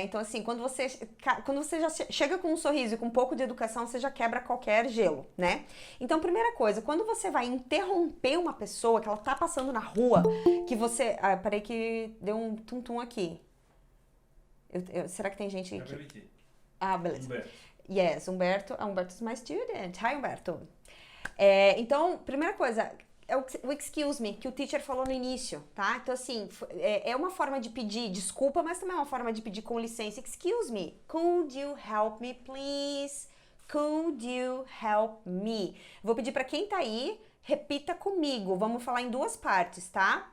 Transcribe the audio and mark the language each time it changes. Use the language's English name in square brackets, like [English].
[Portuguese] Então, assim, quando você já chega com um sorriso e com um pouco de educação, você já quebra qualquer gelo, né? Então, primeira coisa, quando você vai interromper uma pessoa que ela tá passando na rua, que você... peraí que deu um tum-tum aqui. Será que tem gente aqui? Beleza. Humberto. [English] Yes, Humberto is my student. [Portuguese] Hi, Humberto. Então, primeira coisa... o excuse me, que o teacher falou no início, tá? Então, assim, é uma forma de pedir desculpa, mas também é uma forma de pedir com licença. [English] Excuse me, could you help me, please? Could you help me? [Portuguese] Vou pedir pra quem tá aí, repita comigo. Vamos falar em duas partes, tá?